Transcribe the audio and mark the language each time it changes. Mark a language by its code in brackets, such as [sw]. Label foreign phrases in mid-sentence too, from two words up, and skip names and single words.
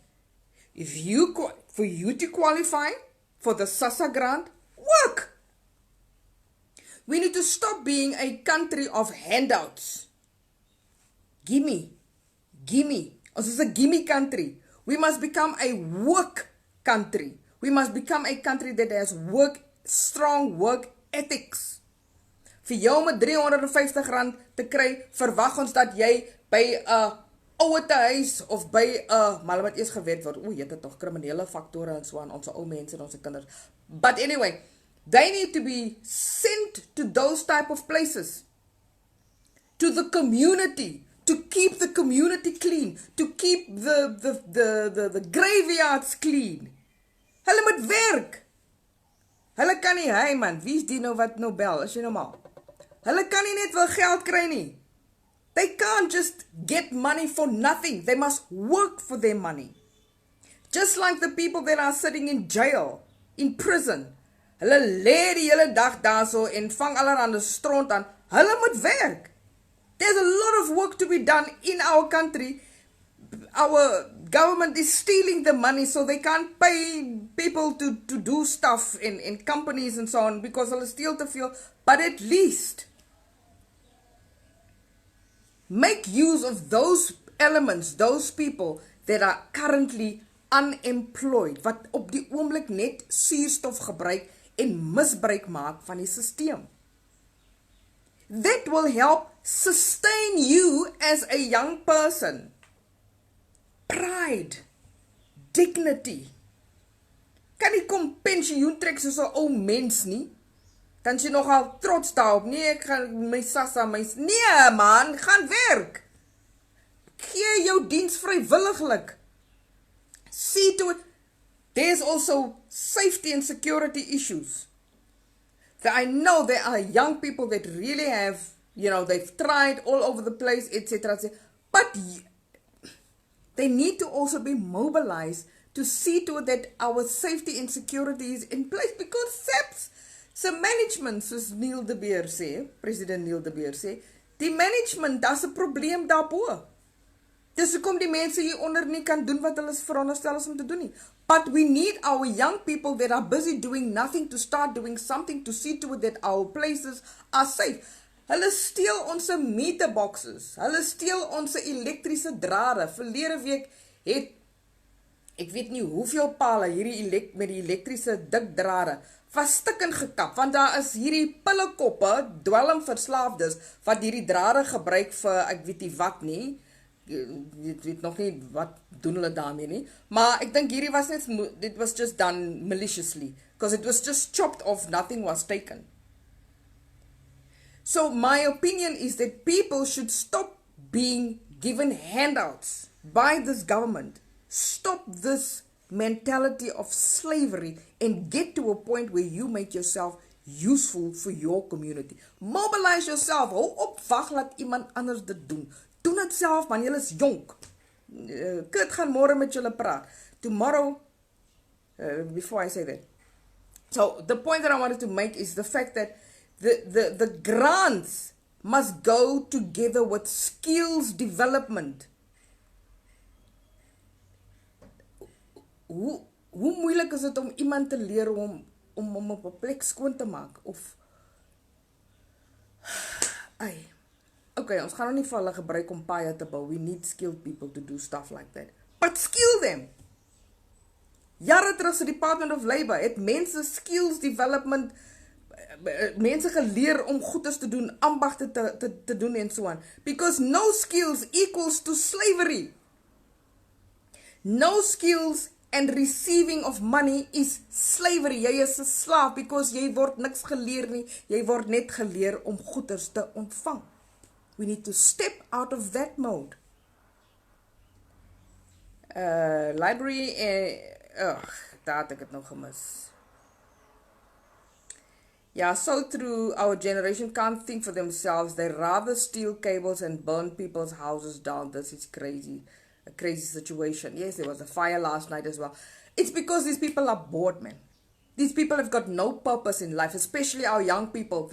[en] For you to qualify for the SASSA grant, work. We need to stop being a country of handouts. Gimme. [af] Ons is 'n gimme country. [en] We must become a work country. We must become a country that has strong work ethics. [af] Vir jou met R350 te kry, verwag ons dat jy by 'n ouetehuis of by 'n, maar wat eers geweet word, jy het tog kriminele faktore en so aan ons ou mense en ons kinders. [en] But anyway, they need to be sent to those type of places, to the community, to keep the community clean, to keep the graveyards clean. [af] Hulle moet werk. Hulle kan nie, hey man, wie is die nou wat nou bel, is jy normaal? Hulle kan nie net wel geld kry nie. [en] They can't just get money for nothing. They must work for their money. Just like the people that are sitting in jail, in prison. [af] Hulle lê die hele dag daarso en vang allerhande stront aan. Hulle moet werk. [en] There's a lot of work to be done in our country. Our government is stealing the money so they can't pay people to do stuff in companies and so on because [af] hulle steal te veel. [en] But at least make use of those elements, those people that are currently unemployed, [af] wat op die oomblik net suurstof gebruik en misbruik maak van die stelsel. [en] That will help sustain you as a young person. Pride, dignity. [af] Kan nie kom pensioen trek soos 'n ou mens nie. Dan jy nogal trots daarop. Nee, ek gaan my SASSA, nee man, gaan werk. Gee jou diens vrywilliglik. [en] See to it. There's also safety and security issues. That I know there are young people that really have, they've tried all over the place, etc. But they need to also be mobilized to see to it that our safety and security is in place because SAPS, [af] se management, soos Neil de Beer sê, President Neil de Beer sê, die management, daar's 'n probleem daarbo. Dis hoekom die mense hier onder nie kan doen wat hulle veronderstel is om te doen nie. [en] But we need our young people that are busy doing nothing to start doing something to see to it that our places are safe. [af] Hulle steel ons meterboxes. Hulle steel ons elektriese drade. Verlede week het ek weet nie hoeveel pale hierdie met die elektriese dik drade was stukkend gekap, want daar is hierdie pillekoppe, dwelmverslaafdes, wat hierdie drade gebruik vir, ek weet nie wat nie, ek weet nog nie wat doen hulle daarmee nie, maar ek dink hierdie was net, [en] it was just done maliciously, because it was just chopped off, nothing was taken. So my opinion is that people should stop being given handouts by this government. Stop this mentality of slavery and get to a point where you make yourself useful for your community. Mobilize yourself. [af] Hou op, wag, laat iemand anders dit doen. Doen het self, man, julle is jonk. Kurt gaan môre met julle praat. [en] Tomorrow, before I say that. So, the point that I wanted to make is the fact that the grants must go together with skills development. [af] Hoe moeilik is dit om iemand te leer om op 'n plek skoon te maak of okay, ons gaan nou nie vir hulle gebruik om paaie te bou. [en] We need skilled people to do stuff like that. But skill them. [af] Jare terug se Department of Labour het mense [en] skills development [af] mense geleer om goeders te doen, ambagte te doen en so aan. [en] Because no skills equals to slavery. No skills and receiving of money is slavery. [af] Jy is 'n slaaf because jy word niks geleer nie. Jy word net geleer om goeders te ontvang. [en] We need to step out of that mode. Library, [af] daar het ek het nog gemis. [en] Yeah, so true. Our generation can't think for themselves. They rather steal cables and burn people's houses down. This is crazy. A crazy situation. Yes, there was a fire last night as well. It's because these people are bored, man. These people have got no purpose in life, especially our young people.